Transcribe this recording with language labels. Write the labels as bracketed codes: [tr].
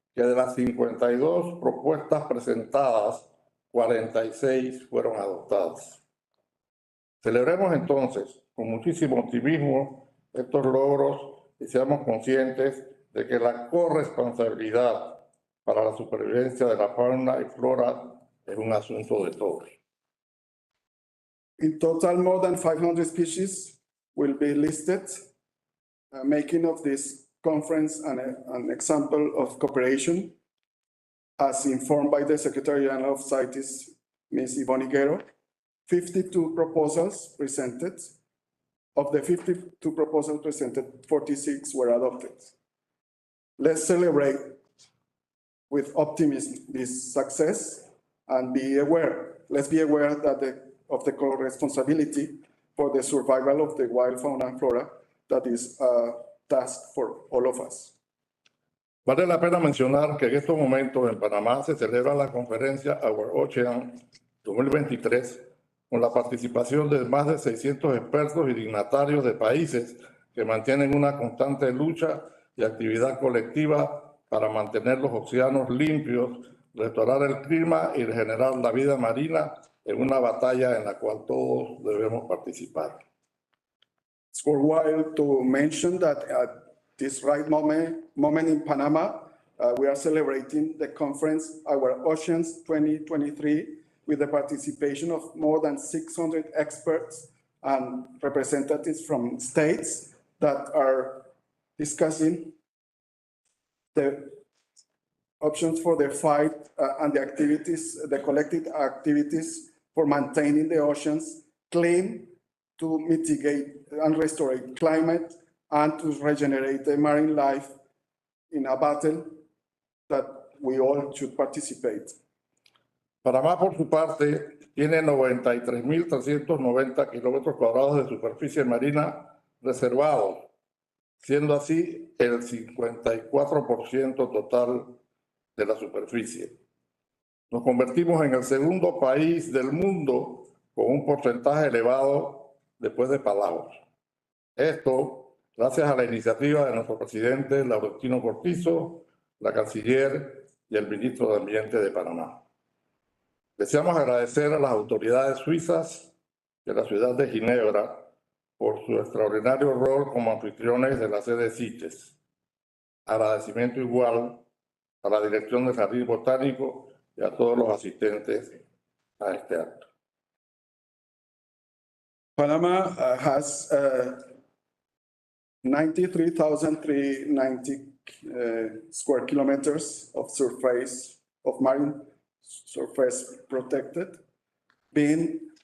[es] que de las 52 propuestas presentadas, 46 fueron adoptadas. Celebremos entonces con muchísimo optimismo estos logros y seamos conscientes de que la corresponsabilidad para la supervivencia de la fauna y flora es un asunto de todos. [en] In total, more than 500 species will be listed, making of this conference an example of cooperation, as informed by the Secretary General of CITES, Ms. Yvonne Higuero. 52 proposals presented. Of the 52 proposals presented, 46 were adopted. Let's celebrate with optimism this success and be aware. Let's be aware that of the co-responsibility for the survival of the wild fauna and flora that is a task for all of us. [es] Vale la pena mencionar que en estos momentos en Panamá se celebra la conferencia Our Ocean 2023 con la participación de más de 600 expertos y dignatarios de países que mantienen una constante lucha y actividad colectiva para mantener los océanos limpios, restaurar el clima y regenerar la vida marina en una batalla en la cual todos debemos participar. [en] It's worthwhile to mention that at this right moment in Panama, we are celebrating the conference Our Oceans 2023 with the participation of more than 600 experts and representatives from states that are discussing the options for the fight and the activities, the collective activities for maintaining the oceans clean, to mitigate and restore climate, and to regenerate the marine life in a battle that we all should participate. [es] Panamá, por su parte, tiene 93.390 kilómetros cuadrados de superficie marina reservados, siendo así el 54% total de la superficie. Nos convertimos en el segundo país del mundo con un porcentaje elevado después de Palaos. Esto gracias a la iniciativa de nuestro presidente Laurentino Cortizo, la canciller y el ministro de Ambiente de Panamá. Deseamos agradecer a las autoridades suizas de la ciudad de Ginebra por su extraordinario rol como anfitriones de la sede CITES. Agradecimiento igual a la dirección del Jardín Botánico y a todos los asistentes a este acto. [en] Panama has 93,390 square kilometers of surface, of marine surface protected, being